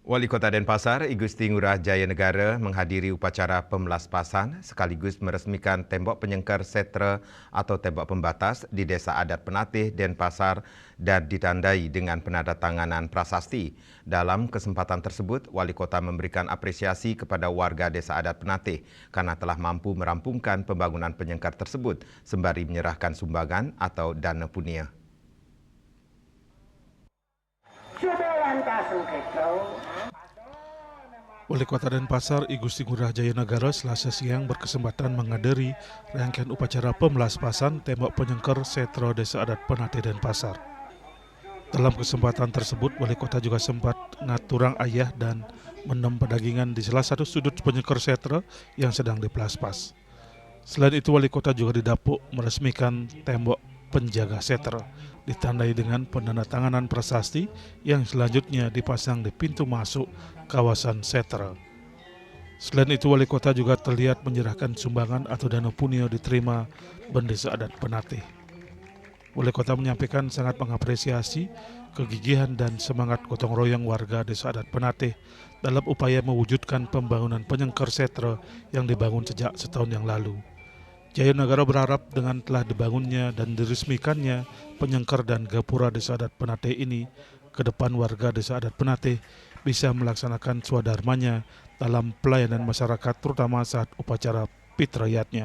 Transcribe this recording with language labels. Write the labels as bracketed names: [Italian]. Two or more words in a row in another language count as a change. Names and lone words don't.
[Indonesian] Wali Kota Denpasar, I Gusti Ngurah Jaya Negara menghadiri upacara pemelaspasan sekaligus meresmikan tembok penyengker setra atau tembok pembatas di Desa Adat Penatih, Denpasar dan ditandai dengan penandatanganan prasasti. Dalam kesempatan tersebut, Wali Kota memberikan apresiasi kepada warga Desa Adat Penatih karena telah mampu merampungkan pembangunan penyengker tersebut sembari menyerahkan sumbangan atau dana punia. Wali Kota Denpasar, I Gusti Ngurah Jaya Negara Selasa siang berkesempatan menghadiri rangkaian upacara pemelaspasan tembok penyengker setra Desa Adat Penatih Denpasar. Dalam kesempatan tersebut, Wali Kota juga sempat [Balinese] ngaturang ayah [Indonesian] dan menem pedagingan di salah satu sudut penyengker setra yang sedang dipelaspas. Selain itu, Wali Kota juga didapuk meresmikan tembok penjaga setra, ditandai dengan penandatanganan prasasti yang selanjutnya dipasang di pintu masuk kawasan setra. Selain itu, Wali Kota juga terlihat menyerahkan sumbangan atau dana punia diterima Desa Adat Penatih. Wali Kota menyampaikan sangat mengapresiasi kegigihan dan semangat gotong royong warga Desa Adat Penatih dalam upaya mewujudkan pembangunan penyengker setra yang dibangun sejak setahun yang lalu. Jaya Negara berharap dengan telah dibangunnya dan diresmikannya penyengker dan gapura Desa Adat Penatih ini, ke depan warga Desa Adat Penatih bisa melaksanakan swadharmanya dalam pelayanan masyarakat, terutama saat upacara pitrayatnya.